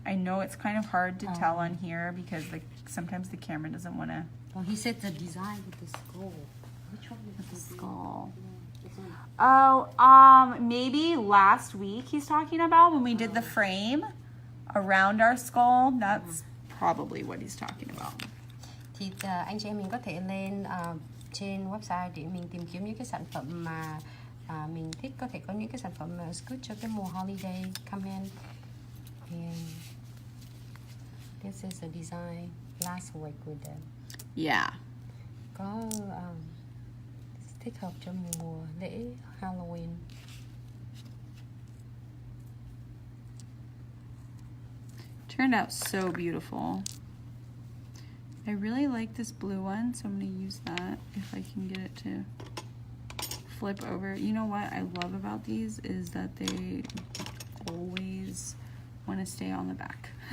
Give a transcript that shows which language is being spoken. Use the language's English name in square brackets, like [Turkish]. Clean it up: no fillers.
[English] I know it's kind of hard to tell on here because sometimes the camera doesn't want to. Well, he said the design with the skull. Which one is the skull? Yeah, Oh, maybe last week he's talking about when we did the frame around our skull. That's probably what he's talking about. [Vietnamese] Thì anh chị em mình có thể lên trên website để mình tìm kiếm những cái sản phẩm mà mình thích, có thể có những cái sản phẩm mà good cho cái mùa [English] holiday come in. And this is a design last week we did. Yeah. [Vietnamese] Có thích hợp cho mùa lễ Halloween. [English] Turned out so beautiful. I really like this blue one, so I'm going to use that if I can get it to flip over. You know what I love about these is that they always want to stay on the back.